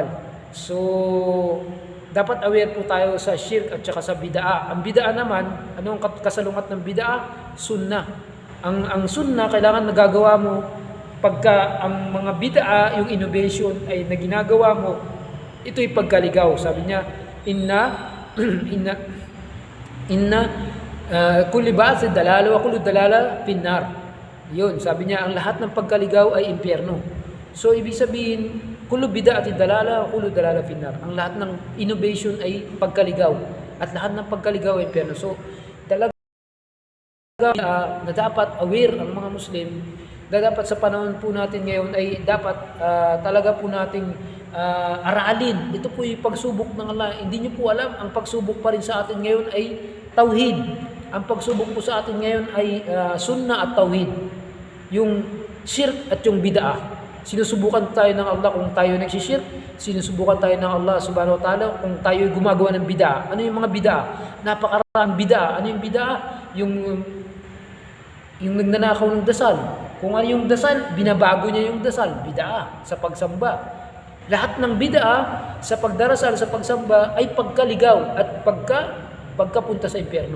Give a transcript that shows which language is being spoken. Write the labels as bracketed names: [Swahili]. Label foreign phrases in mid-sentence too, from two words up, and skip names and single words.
[Filipino] So, dapat aware po tayo sa shirk at saka sa bid'a. Ang bid'a naman, ano ang kasalungat ng bid'a? Sunnah. Ang sunnah, kailangan nagagawa mo pagka ang mga bid'a, yung innovation ay na ginagawa mo, ito'y pagkaligaw. Sabi niya, [Arabic] كل بعسد ضلالة وكل ضلالة في النار. [Filipino] Yun, sabi niya, ang lahat ng pagkaligaw ay impyerno. So, ibig sabihin, [Arabic] كل بدعة ضلالة وكل ضلالة في النار. [Filipino] Ang lahat ng innovation ay pagkaligaw. At lahat ng pagkaligaw ay impyerno. So, talaga na dapat aware ang mga Muslim, na dapat sa panahon po natin ngayon ay dapat talaga po nating aralin. Ito po yung pagsubok ng Allah. Hindi niyo po alam, ang pagsubok pa rin sa atin ngayon ay tauhid. Ang pagsubok po sa atin ngayon ay sunnah at tauhid. Yung shirk at yung bid'ah. Sinusubukan tayo ng Allah kung tayo nagsishirk. Sinusubukan tayo ng Allah [Arabic] سبحانه وتعالى [Filipino] kung tayo gumagawa ng bid'ah. Ano yung mga bid'ah? Napakaraming bid'ah. Ano yung bid'ah? Yung nagnanakaw ng dasal. Kung ano yung dasal, binabago niya yung dasal. Bid'ah sa pagsamba. Lahat ng bid'ah sa pagdarasal, sa pagsamba ay pagkaligaw at pagkapunta sa impyerno.